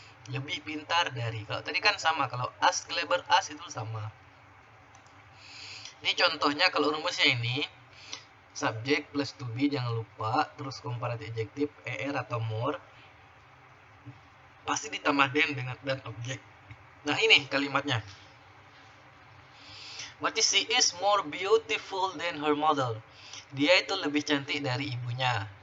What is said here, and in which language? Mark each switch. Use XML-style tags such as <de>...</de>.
<id>Lebih pintar dari. Kalau tadi kan sama. Kalau as, clever as itu sama. Ini contohnya kalau rumusnya ini. Subjek plus to be, jangan lupa. Terus comparative adjective, er atau more. Pasti ditambah than dengan dan objek. Nah, ini kalimatnya.</id> <en>Berarti she is more beautiful than her mother.</en> <id>Dia itu lebih cantik dari ibunya.</id>